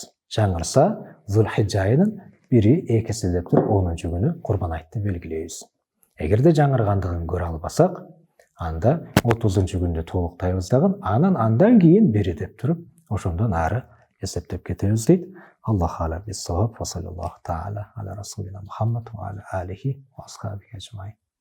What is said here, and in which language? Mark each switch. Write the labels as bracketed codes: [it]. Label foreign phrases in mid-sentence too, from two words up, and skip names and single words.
[ky] Жаңырса Зулхижжа айынын 1-2 деп туруп 10-нчу күнү Курбан айтты белгилейбиз. Эгерде жаңыргандыгын көрө албасак, анда 30-нчу күндө толуктайбыз дагы, андан кийин бери деп туруп, ошондон ары эсептеп кетебиз дейт. [ar] الله أعلم بالصواب وصلى الله تعالى على رسولنا محمد وعلى آله وأصحابه أجمعين.